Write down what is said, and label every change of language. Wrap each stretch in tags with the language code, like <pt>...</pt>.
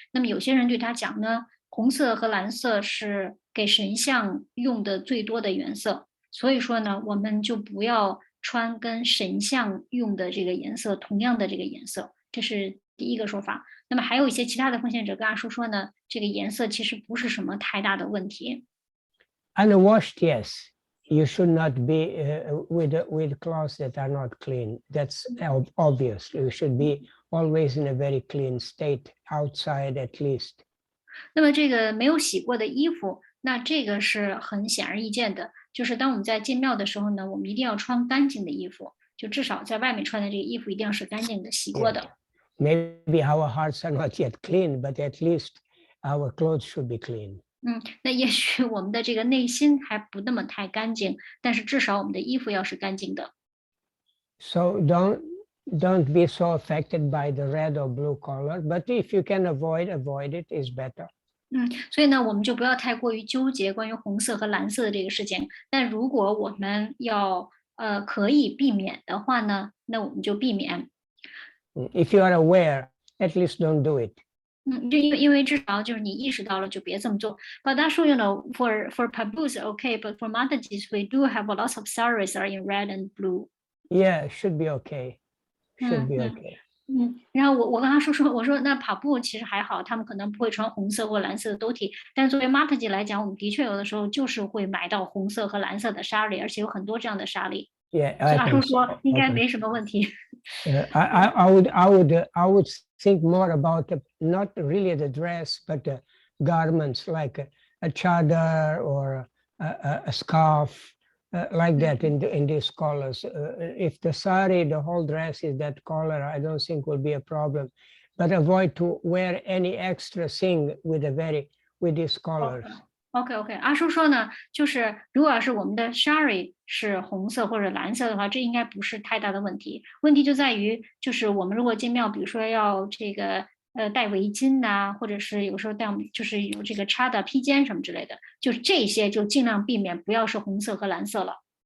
<zh>那么有些人对他讲呢，红色和蓝色是给神像用的最多的颜色，所以说呢，我们就不要穿跟神像用的这个颜色同样的这个颜色，这是第一个说法。那么还有一些其他的奉献者跟阿叔说呢，这个颜色其实不是什么太大的问题。</zh> <en>Unwashed, yes. You should not be with clothes that are not clean. That's obvious. You should be always in a very clean state, outside at least.</en> <zh>那么这个没有洗过的衣服，那这个是很显而易见的，就是当我们在进庙的时候呢，我们一定要穿干净的衣服。就至少在外面穿的这个衣服一定要是干净的、洗过的。</zh> <en>Maybe our hearts are not yet clean, but at least our clothes should be clean.</en> <zh>那也许我们的这个内心还不那么太干净，但是至少我们的衣服要是干净的。</zh> <en>So don't be so affected by the red or blue color, but if you can avoid it is better.</en> <zh>所以呢，我们就不要太过于纠结关于红色和蓝色的这个事情。但如果我们要可以避免的话呢，那我们就避免。</zh> <en>If you are aware, at least don't do it.</en> <zh>就因为至少就是你意识到了，就别这么做。</zh> <en>But that's for Prabhu's okay, but for Mataji's we do have a lot of saris are in red and blue. Yeah, should be okay. Should be okay.</en> <zh>然后我跟他说，我说那跑步其实还好，他们可能不会穿红色或蓝色的兜体，但是作为 Mataji 来讲，我们的确有的时候就是会买到红色和蓝色的纱丽，而且有很多这样的纱丽。</zh> <en>Yeah,</en> <zh>所以阿叔说应该没什么问题。</zh> <en>I would think more about not really the dress, but the garments like a chadar or a scarf, like that in these colors. If the sari, the whole dress is that color, I don't think will be a problem. But avoid to wear any extra thing with these colors.</en> <zh>OK， 阿叔说呢，就是如果要是我们的 shari 是红色或者蓝色的话，这应该不是太大的问题。问题就在于，就是我们如果进庙，比如说要这个戴围巾呐，或者是有时候就是有这个插的披肩什么之类的，就是这些就尽量避免不要是红色和蓝色了。</zh>